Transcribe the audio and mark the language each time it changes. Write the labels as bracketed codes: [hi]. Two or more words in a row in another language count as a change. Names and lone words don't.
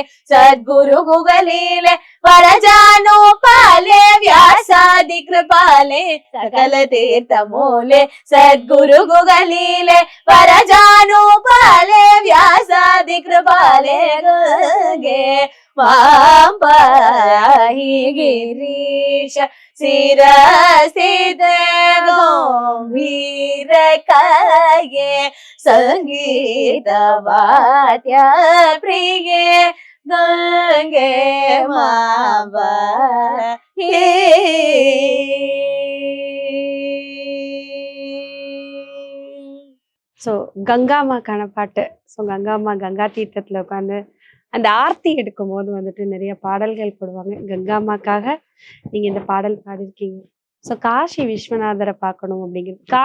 [sa] सद्गुरु गुगलीले वरजानु पाले व्यासादि कृपाले सकल तीर्थमूले सद्गुरु गुगलीले वरजानु पाले व्यासादि कृपाले गंगे मां पाहि गिरीश शिरसिद गंभीर काये संगीत वाद्य प्रिये गंगे मां पाहि [ta] ஸோ கங்காம்மாக்கான பாட்டு. ஸோ கங்காம்மா கங்கா தீர்த்தத்துல உட்காந்து அந்த ஆர்த்தி எடுக்கும் போது வந்துட்டு நிறைய பாடல்கள் போடுவாங்க. கங்காம்மாக்காக நீங்க இந்த பாடல் பாடிருக்கீங்க. ஸோ காசி விஸ்வநாதரை பார்க்கணும் அப்படிங்கிறது.